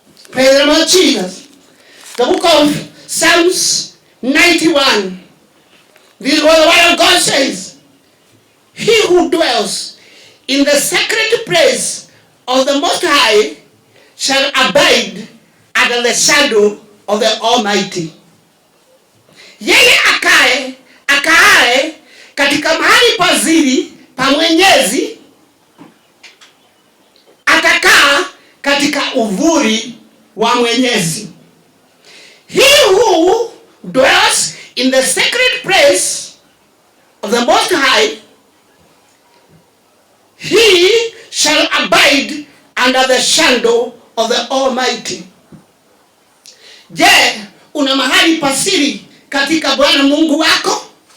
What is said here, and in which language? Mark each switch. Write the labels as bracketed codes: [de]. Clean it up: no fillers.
[en] Praise the Lord Jesus. The book of Psalms 91. This is what the word of God says. He who dwells in the sacred place of the Most High shall abide under the shadow of the Almighty. [sw] Yeye akaaye katika mahali pazuri pa Mwenyezi atakaa katika uvuli wa Mwenyezi. [en] He who dwells in the sacred place of the Most High, he shall abide under the shadow of the Almighty. [sw] Je, una mahali pasiri katika Bwana Mungu wako?